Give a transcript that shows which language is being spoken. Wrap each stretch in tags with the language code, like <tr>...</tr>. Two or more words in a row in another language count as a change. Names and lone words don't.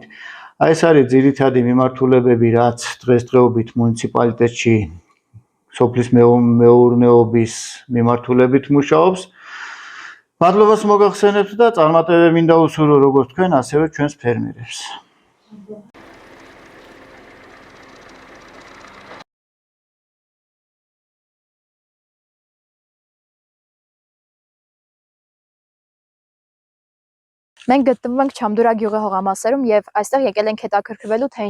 <ka>აი ეს არის ძირითადი მიმართულებები, რაც დღესდღეობით მუნიციპალიტეტში სოფლის მეურნეობის მიმართულებით მუშაობს. მადლობას მოგახსენებთ და წარმატებები მინდა უსურვო როგორც თქვენ, ასევე ჩვენს ფერმერებს.</ka> <hy>Մենք գտնվում ենք Չամդուրա գյուղի հողամասերում եւ այստեղ եկել ենք հետաքրքրվելու, թե</hy>